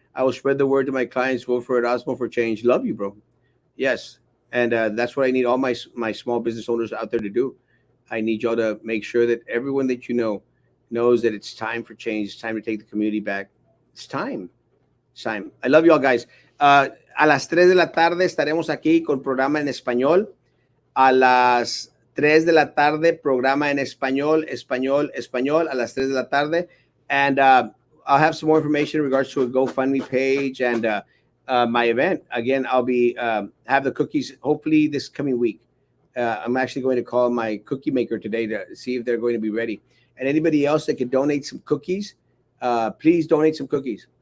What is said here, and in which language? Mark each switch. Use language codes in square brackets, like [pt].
[en] I will spread the word to my clients. Vote for Erasmo for change. Love you, bro. Yes. And that's what I need all my small business owners out there to do. I need y'all to make sure that everyone that you know knows that it's time for change. It's time to take the community back. It's time. It's time. I love you all, guys. [es] A las 3 de la tarde estaremos aquí con programa en español. A las 3 de la tarde, programa en español, a las 3 de la tarde. [en] And I'll have some more information in regards to a GoFundMe page and my event. Again, I'll be have the cookies hopefully this coming week. I'm actually going to call my cookie maker today to see if they're going to be ready. And anybody else that can donate some cookies, please donate some cookies.